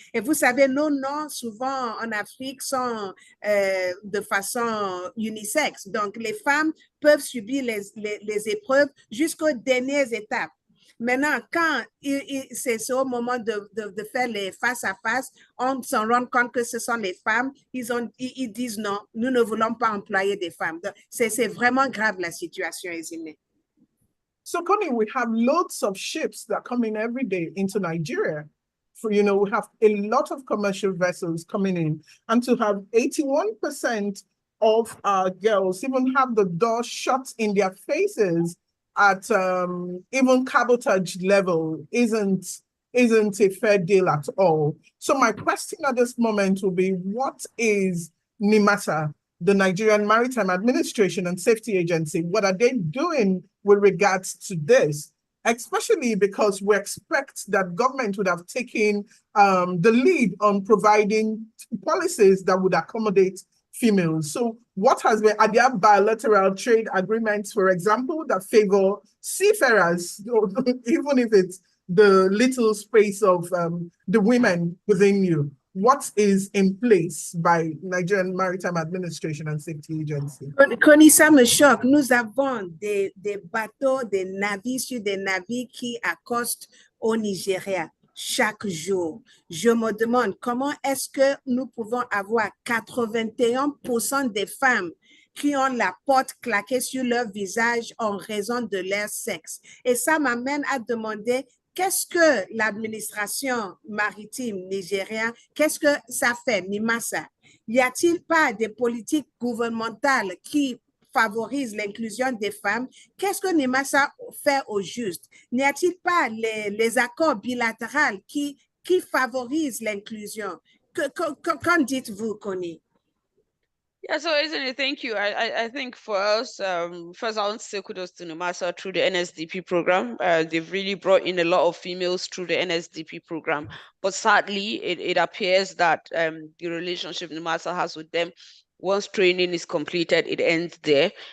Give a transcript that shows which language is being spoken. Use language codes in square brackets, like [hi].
[fr] Et vous savez, nos noms, souvent en Afrique, sont de façon unisexe. Donc, les femmes peuvent subir les épreuves jusqu'aux dernières étapes. Maintenant, quand c'est au moment de faire les face à face, on s'en rend compte que ce sont les femmes, ils disent non, nous ne voulons pas employer des femmes. C'est vraiment grave la situation, Ezine. [en] So, Connie, we have loads of ships that come in every day into Nigeria. We have a lot of commercial vessels coming in, and to have 81% of our girls even have the door shut in their faces at even cabotage level isn't a fair deal at all. So my question at this moment will be, what is NIMASA, the Nigerian Maritime Administration and Safety Agency? What are they doing with regards to this? Especially because we expect that government would have taken the lead on providing policies that would accommodate females. So what has been, are there bilateral trade agreements, for example, that favor seafarers, even if it's the little space of the women within you? What is in place by Nigerian Maritime Administration and Safety Agency? [fr] KONI, ça me choque. Nous avons des bateaux, des navires sur des navires qui accostent au Nigeria chaque jour. Je me demande comment est-ce que nous pouvons avoir 81% des femmes qui ont la porte claquée sur leur visage en raison de leur sexe. Et ça m'amène à demander qu'est-ce que l'administration maritime nigérienne, qu'est-ce que ça fait, NIMASA? Y a-t-il pas des politiques gouvernementales qui favorisent l'inclusion des femmes? Qu'est-ce que NIMASA fait au juste? N'y a-t-il pas les accords bilatéraux qui favorisent l'inclusion? Qu'en dites-vous, KONI? [en] Yeah, so Ezine, thank you. I think for us, first I want to say kudos to NIMASA through the NSDP program. They've really brought in a lot of females through the NSDP program. But sadly, it appears that the relationship NIMASA has with them, once training is completed, it ends there.